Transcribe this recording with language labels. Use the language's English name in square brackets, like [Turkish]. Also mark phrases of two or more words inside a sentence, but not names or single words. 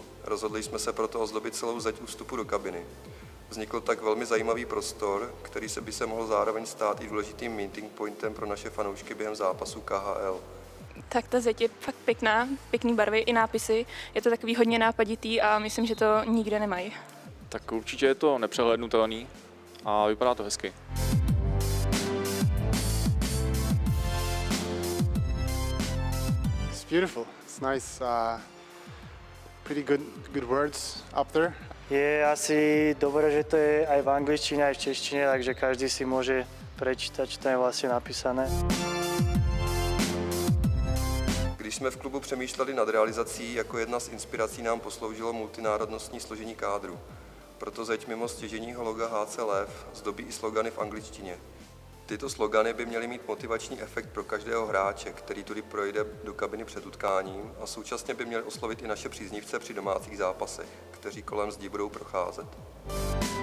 [Czech] Rozhodli jsme se proto ozdobit celou zeď u vstupu do kabiny. Vznikl tak velmi zajímavý prostor, který by se mohl zároveň stát i důležitým [English] meeting pointem [Czech] pro naše fanoušky během zápasu KHL. Tak ta zeď je fakt pěkná, pěkný barvy i nápisy. Je to takový hodně nápaditý a myslím, že to nikde nemají. Tak určitě je to nepřehlédnutelný a vypadá to hezky. [English] It's beautiful. It's nice. Pretty good words up there. [Slovak] Je asi dobré, že to je aj v angličtine, aj v češtine, takže každý si môže prečítať, čo tam je vlastne napísané. [Czech] Když jsme v klubu přemýšleli nad realizací, jako jedna z inspirací nám posloužilo multinárodnostní složení kádru. Proto zeď mimo stěžejního loga HC Lev zdobí i slogany v angličtině. Tyto slogany by měly mít motivační efekt pro každého hráče, který tudy projde do kabiny před utkáním, a současně by měly oslovit i naše příznivce při domácích zápasech, kteří kolem zdí budou procházet.